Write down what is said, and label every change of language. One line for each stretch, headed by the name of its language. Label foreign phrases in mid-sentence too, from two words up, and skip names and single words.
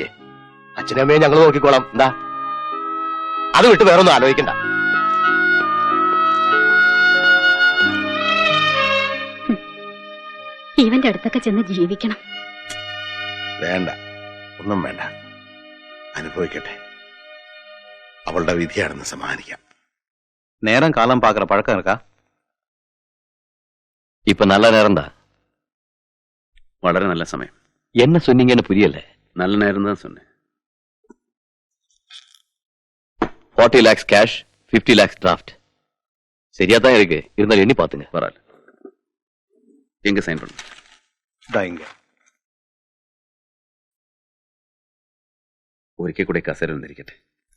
Malayalam: അച്ഛനും അമ്മയും ഞങ്ങൾ നോക്കിക്കോളാം. എന്താ, അത് വിട്ട് വേറൊന്നും ആലോചിക്കണ്ട. ഇവന്റെ അടുത്തൊക്കെ ചെന്ന് ജീവിക്കണം. വേണ്ട, ഒന്നും വേണ്ട. അനുഭവിക്കട്ടെ. അവളുടെ വിധിയാണെന്ന് സമ്മാനിക്കാം.
Tamil: நேரம் காலம் பார்க்குற பழக்கம் இருக்கா? இப்ப நல்ல நேரம் தான்.
Malayalam: വളരെ നല്ല സമയം.
Tamil: என்ன சொன்னீங்கன்னு புரியல. நல்ல நேரம் தான் சொன்னேன்.
English: 40 lakhs cash, 50 lakhs draft.
Tamil: சரியா தான் இருக்கு. இருந்தாலும் எண்ணி பாத்துங்க. பரவாயில்ல. எங்க சைன் பண்ணு?
Malayalam: ഒരിക്കൽ കൂടെ കസേര വന്നിരിക്കട്ടെ.